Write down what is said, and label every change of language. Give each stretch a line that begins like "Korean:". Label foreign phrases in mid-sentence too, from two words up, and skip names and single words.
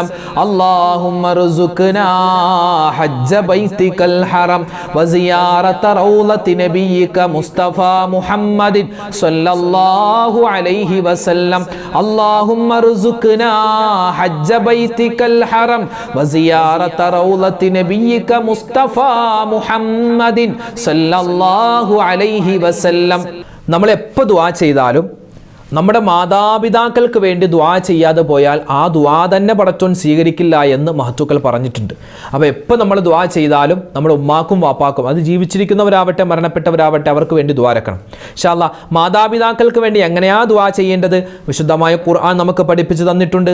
Arabic: اللهم ارزقنا حج بيتك الحرم وزيارة روضة نبيك مصطفى محمد صلى الله عليه وسلم. اللهم ارزقنا حج بيتك الحرم وزيارة روضة نبيك مصطفى محمد صلى الله عليه وسلم.
Malayalam: നമ്മൾ എപ്പോൾ ദുആ ചെയ്താലും നമ്മുടെ മാതാപിതാക്കൾക്ക് വേണ്ടി ദുആ ചെയ്യാതെ പോയാൽ ആ ദുആ തന്നെ പടച്ചോൻ സ്വീകരിക്കില്ല എന്ന് മഹത്തുക്കൾ പറഞ്ഞിട്ടുണ്ട്. അപ്പോൾ എപ്പോൾ നമ്മൾ ദുആ ചെയ്താലും നമ്മുടെ ഉമ്മാക്കും വാപ്പാക്കും, അത് ജീവിച്ചിരിക്കുന്നവരാവട്ടെ മരണപ്പെട്ടവരാവട്ടെ, അവർക്ക് വേണ്ടി ദുആ രക്കണം.
Arabic: إن شاء الله
Malayalam: മാതാപിതാക്കൾക്ക് വേണ്ടി എങ്ങനെയാ ദുആ ചെയ്യേണ്ടത് വിശുദ്ധമായ ഖുർആൻ നമുക്ക് പഠിപ്പിച്ചു തന്നിട്ടുണ്ട്.